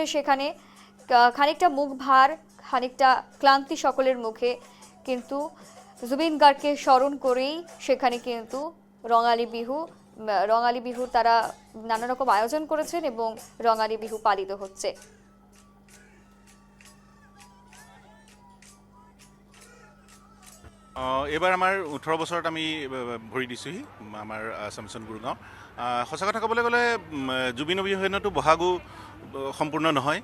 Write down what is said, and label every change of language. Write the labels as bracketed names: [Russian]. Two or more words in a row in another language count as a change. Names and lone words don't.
[Bangla] সেখানে খানিকটা মুখ ভার, খানিকটা ক্লান্তি সকলের মুখে, কিন্তু জুবিন গার্গকে স্মরণ করেই সেখানে কিন্তু রঙালী বিহু তারা নানা রকম আয়োজন করেছেন এবং রঙালী বিহু পালিত হচ্ছে। [Assamese] এবাৰ আমাৰ 18 বছৰত আমি ভৰি দিছোঁহি আমাৰ আছামচন গুৰগাঁও। সঁচা কথা ক'বলৈ গ'লে জুবিন অবিহনেতো বহাগো সম্পূৰ্ণ নহয়।